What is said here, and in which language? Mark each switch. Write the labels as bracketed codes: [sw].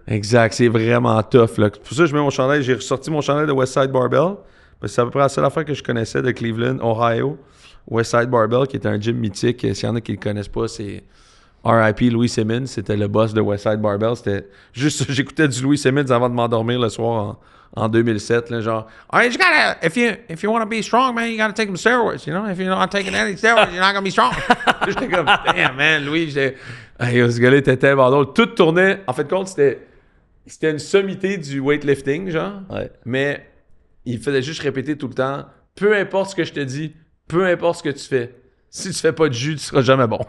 [fr] Exact, c'est vraiment tough, là. Pour ça, je mets mon chandail. J'ai ressorti mon chandail de Westside Barbell. Parce que c'est à peu près la seule affaire que je connaissais de Cleveland, Ohio. Westside Barbell, qui est un gym mythique. S'il y en a qui le connaissent pas, c'est R.I.P. Louis Simmons. C'était le boss de Westside Barbell. C'était juste, j'écoutais du Louis Simmons avant de m'endormir le soir en 2007. Là, genre, [en] all right, you gotta, if you want to be strong, man, you gotta take some steroids. You know, if you're not taking any steroids, you're not gonna be strong. [fr] J'étais comme, [en] damn, man, [fr] Louis, hey, ce gars-là était tellement drôle. Tout tournait. En fait, compte, c'était une sommité du weightlifting, genre. Ouais. Mais il faisait juste répéter tout le temps, peu importe ce que je te dis, peu importe ce que tu fais, si tu fais pas de jus, tu seras jamais bon.